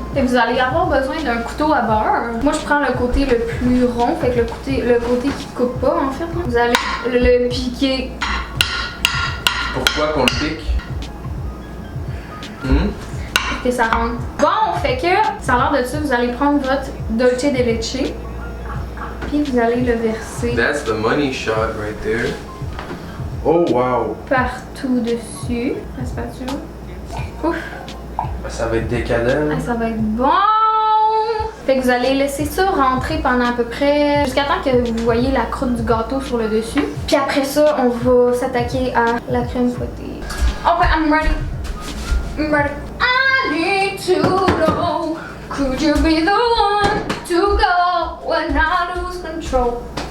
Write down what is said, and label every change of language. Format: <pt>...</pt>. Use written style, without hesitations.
<fr>Fait que vous allez avoir besoin d'un couteau à beurre. Moi, je prends le côté le plus rond, fait que le côté qui coupe pas, en fait. Là. Vous allez le piquer. Pourquoi qu'on le pique? Que ça rentre. Bon, fait que ça a l'air de ça, vous allez prendre votre Dolce de Leche puis vous allez le verser</fr> <en>That's the money shot right there. Oh wow!</en> <fr>partout dessus. La spatule. Ouf! Ça va être décadent. Ah, ça va être bon! Fait que vous allez laisser ça rentrer pendant à peu près jusqu'à temps que vous voyez la croûte du gâteau sur le dessus. Puis après ça, on va s'attaquer à la crème fouettée.</fr> <en>Ok, I'm ready. I'm ready. I need to know, could you be the one to go when I lose control?</en>